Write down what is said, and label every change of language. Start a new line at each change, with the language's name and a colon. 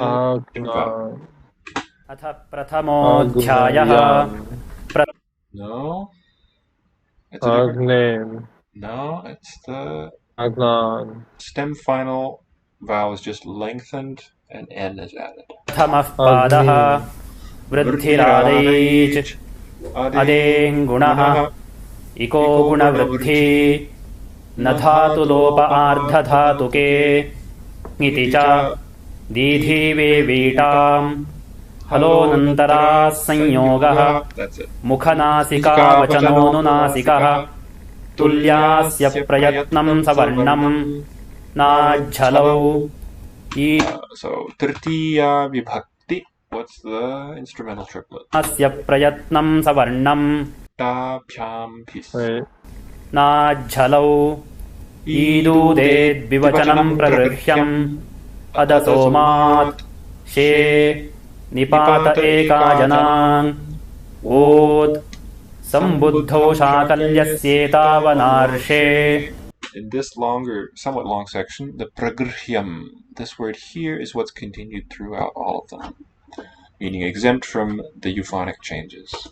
Sanskrit: Agnan. अथ प्रथमोऽध्यायः.
English: No. It's
Sanskrit: Agnan.
English: No, it's the
Sanskrit: Agnan.
English: stem final vowel is just lengthened and N is added.
Sanskrit: प्रथमः पादः वृद्धिरादैच अदेङ्गुणः इको गुणवृद्धि न धातुलोप आर्धधातुके इति च दीधिवेवीटाम् हलोऽनन्तराः संयोगः मुखनासिकावचनोऽनुनासिकः तुल्यास्य प्रयत्नं सवर्णं नाझ्झलौ.
English: So Tritiya Vibhakti, what's the instrumental triplet?
Sanskrit: अस्य प्रयत्नं सवर्णं Ta Pyam Pis. नाझ्झलौ. ईदूदेद्विवचनं प्रगृह्यम् अदसोमात् शे निपात एका जनान् ओत् सम्बुद्धौ शाकल्यस्येतावनार्षे.
English: In this somewhat long section, the pragrhyam, this word here is what's continued throughout all of them, meaning exempt from the euphonic changes.